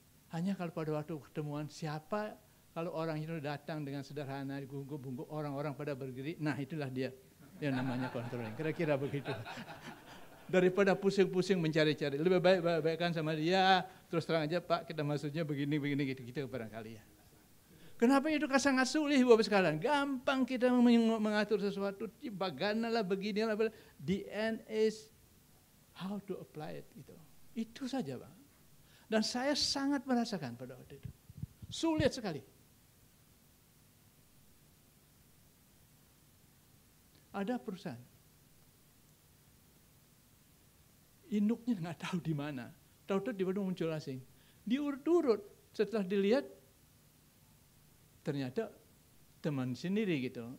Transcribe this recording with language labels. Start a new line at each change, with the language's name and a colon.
Indonesian: Hanya kalau pada waktu pertemuan siapa, kalau orang itu datang dengan sederhana, bungkuk-bungkuk, orang-orang pada berdiri, nah itulah dia yang namanya controlling. Kira-kira begitu. Daripada pusing-pusing mencari-cari. Lebih baik-baikkan sama dia, terus terang aja Pak, kita maksudnya begini gitu barangkali ya. Kenapa itu sangat sulit Bapak sekalian? Gampang kita mengatur sesuatu, bagaimana beginilah.
English: The end is how to apply it.
Indonesian: Itu saja Pak. Dan saya sangat merasakan pada waktu itu. Sulit sekali. Ada perusahaan. Induknya nggak tahu di mana. Tahu-tahu tiba-tiba muncul asing. Diurut-urut setelah dilihat ternyata teman sendiri gitu.